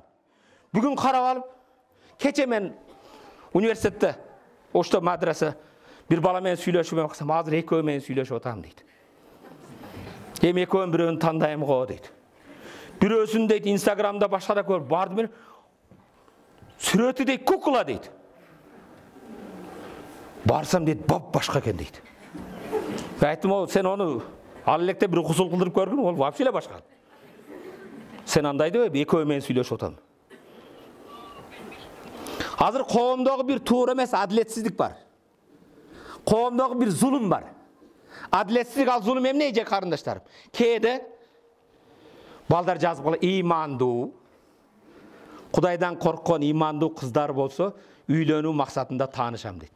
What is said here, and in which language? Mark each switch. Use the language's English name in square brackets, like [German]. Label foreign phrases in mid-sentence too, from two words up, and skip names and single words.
[Kyrgyz] Бүгүн карап алып, кече мен университетте, ошто мадраса бир бала менен сүйлөшүп аксам, азыр экөө менен сүйлөшүп атам дейт. Эми экөөнүн бирөөнү тандайм го дейт. Бирөөсүн дейт Инстаграмда башкада көрүп барды мен сүрөтү дейт кукла дейт. Барсам дейт бап башка экен дейт. Айттым, ол сен ону ал электе бир кусул кылдырып көргүн, ол вообще эле башка. Сен андай деп экөө менен сүйлөшүп атам. Азыр коомдогу бир туура эмес адилетсиздик бар. Коомдогу бир зулум бар. Адилетсиздик, ал зулум эмне эже карындаштарым? Кээде балдар жазып кала имандуу, Кудайдан корккон имандуу кыздар болсо, үйлөнүү максатында таанышам дейт.